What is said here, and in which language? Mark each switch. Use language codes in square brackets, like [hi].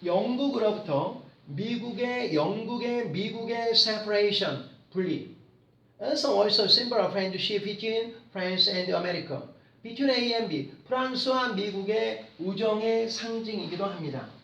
[ko] 영국으로부터 미국의 separation, 분리. [en] As also symbol of friendship between France and America. Between A and B, [ko] 프랑스와 미국의 우정의 상징이기도 합니다.